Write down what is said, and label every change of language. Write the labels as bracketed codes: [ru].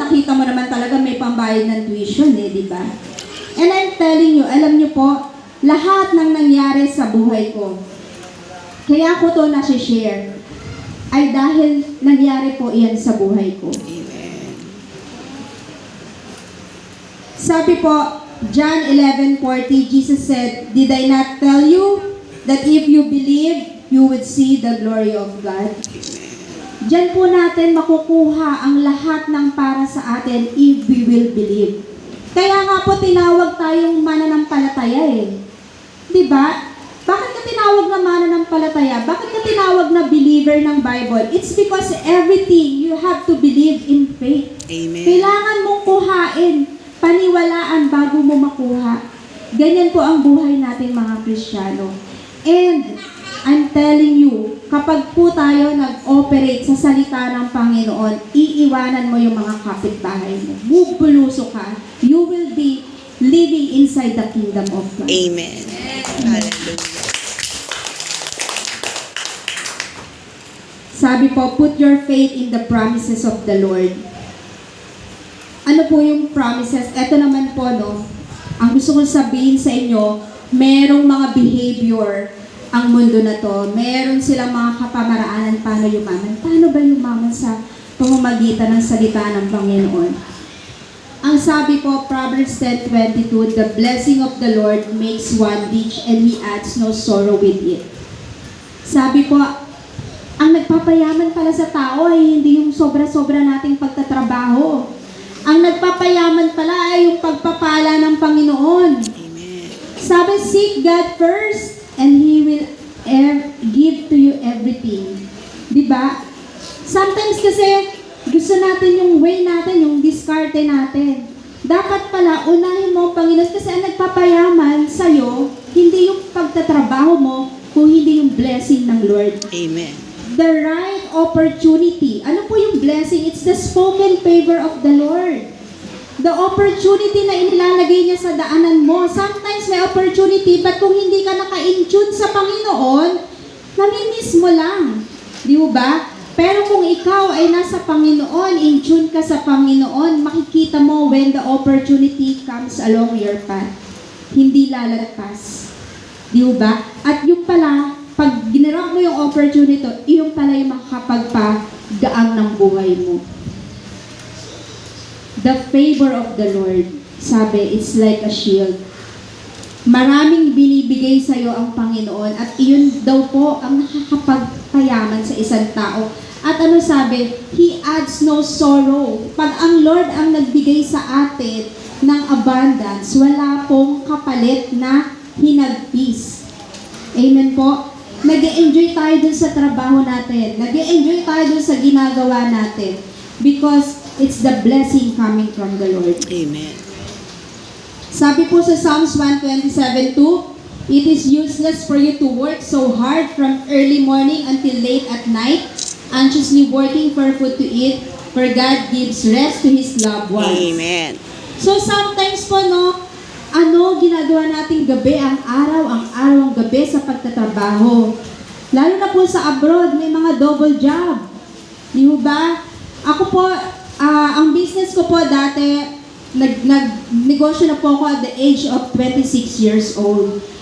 [tl] Nakita mo naman talaga may pambayad ng tuition, di ba? [en] And I'm telling you, [tl] alam niyo po, lahat ng nangyari sa buhay ko, kaya ko to nasi-share, ay dahil nangyari po iyan sa buhay ko. Sabi po, [en] John 11:40, Jesus said, did I not tell you that if you believe, you would see the glory of God? [tl] Diyan po natin makukuha ang lahat ng para sa atin [en] if we will believe. [tl] Kaya nga po tinawag tayong mananampalataya eh. Diba? Bakit ka tinawag na mananampalataya? Bakit ka tinawag na believer ng Bible? [en] It's because everything you have to believe in faith. Amen. [tl] Kailangan mong kuhain, paniwalaan bago mo makuha. Ganyan po ang buhay nating mga Kristiyano. [en] And I'm telling you, [tl] kapag po tayo nag-operate sa salita ng Panginoon, iiwanan mo yung mga kapitbahay mo. Bubuluso ka. [en] You will be living inside the kingdom of God. Amen. Hallelujah. [tl] Sabi po, [en] put your faith in the promises of the Lord. [tl] Ano po yung promises? Ito naman po, no? Ang gusto kong sabihin sa inyo, merong mga behavior ang mundo na to. Meron silang mga kapamaraanan paano yumaman. Paano ba yumaman sa pamamagitan ng salita ng Panginoon? Ang sabi po, [en] Proverbs 10:22, the blessing of the Lord makes one rich and He adds no sorrow with it. [tl] Sabi po, ang nagpapayaman pala sa tao ay hindi yung sobra-sobra nating pagtatrabaho. Ang nagpapayaman pala ay yung pagpapala ng Panginoon. Amen. [en] Sabi, seek God first and He will give to you everything. [tl] Diba? Sometimes kasi gusto natin yung way natin, yung diskarte natin. Dapat pala, unahin mo ang Panginoon kasi ang nagpapayaman sa'yo, hindi yung pagtatrabaho mo, kung hindi yung blessing ng Lord. Amen. [en] The right opportunity. [tl] Ano po yung blessing? [en] It's the spoken favor of the Lord. [tl] The opportunity na inilalagay niya sa daanan mo. Sometimes may opportunity, but kung hindi ka naka-in-tune sa Panginoon, namimiss mo lang. Di ba? Pero kung ikaw ay nasa Panginoon, in tune ka sa Panginoon, makikita mo [en] when the opportunity comes along your path. [tl] Hindi lalagpas. Di ba? At yung pala, pag ginarap mo yung opportunity, yung pala yung makakapagpagaang ng buhay mo. [en] The favor of the Lord, sabi, it's like a shield. [tl] Maraming binibigay sa iyo ang Panginoon at iyon daw po ang nakakapagpayaman sa isang tao. At ano sabi? [en] He adds no sorrow. [tl] Pag ang Lord ang nagbigay sa atin ng abundance, wala pong kapalit na hinagpis. Amen po? Nag-e-enjoy tayo dun sa trabaho natin. Nag-e-enjoy tayo dun sa ginagawa natin. [en] Because it's the blessing coming from the Lord. Amen. [tl] Sabi po sa [en] Psalms 127:2, it is useless for you to work so hard from early morning until late at night, anxiously working for food to eat, for God gives rest to His loved ones. Amen. [tl] So sometimes po, ginagawa nating gabi, ang araw ang gabi sa pagtatrabaho. Lalo na po sa abroad, may mga double job. Di ba? Ako po, ang business ko po dati, nag-negosyo na po ako [en] at the age of 26 years old.